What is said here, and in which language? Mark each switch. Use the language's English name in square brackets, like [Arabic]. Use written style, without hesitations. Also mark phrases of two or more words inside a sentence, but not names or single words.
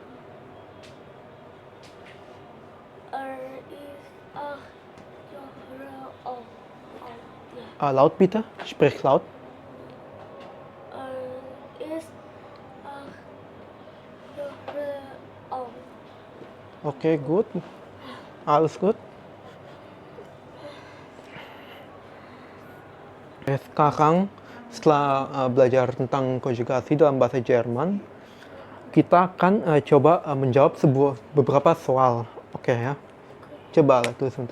[German] Ist acht Jahre alt. Ja. Laut bitte, sprich laut. Ist acht Jahre alt. Oke, good. Alles gut. [Indonesian] Sekarang setelah belajar tentang konjugasi dalam bahasa Jerman, kita akan coba menjawab beberapa soal. Oke ya. Coba lihat dulu sebentar.